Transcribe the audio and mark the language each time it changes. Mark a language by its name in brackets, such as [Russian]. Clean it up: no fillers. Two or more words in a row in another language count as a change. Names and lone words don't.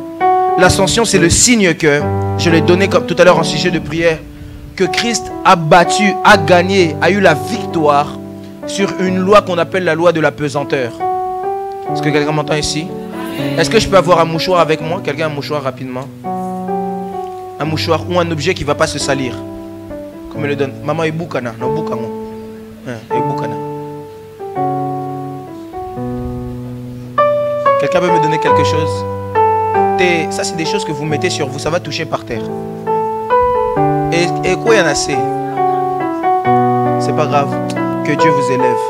[French] L'ascension, c'est le signe que, je l'ai donné comme tout à l'heure en sujet de prière, que Christ a battu, a gagné, a eu la victoire sur une loi qu'on appelle la loi de la pesanteur. Est-ce que quelqu'un m'entend ici? Est-ce que je peux avoir un mouchoir avec moi? Quelqu'un a un mouchoir rapidement? Un mouchoir ou un objet qui ne va pas se salir. Comme il le donne. Maman est boukana. Non, boukana. Boukana. Quelqu'un peut me donner quelque chose? Ça, c'est des choses que vous mettez sur vous. Ça va toucher par terre. Et quoi, il y en a assez? C'est pas grave. Que Dieu vous élève.